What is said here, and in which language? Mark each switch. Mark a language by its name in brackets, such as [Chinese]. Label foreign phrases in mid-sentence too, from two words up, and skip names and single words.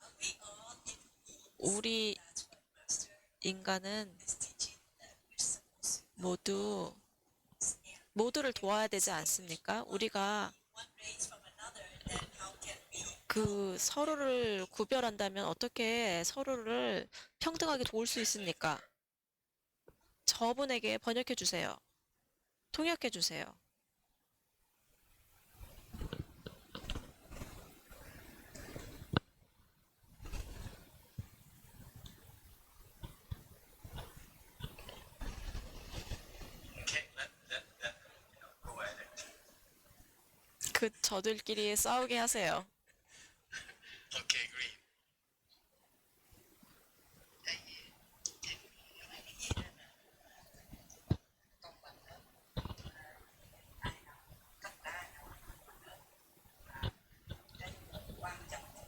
[Korean] 우리 인간은 모두를 도와야 되지 않습니까? 우리가 그 서로를 구별한다면 어떻게 서로를 평등하게 도울 수 있습니까? 저분에게 번역해 주세요. 통역해 주세요. [English] Okay, go at it. [Korean] 그 저들끼리 싸우게 하세요. [English] Okay, green. [Vietnamese] quan trọng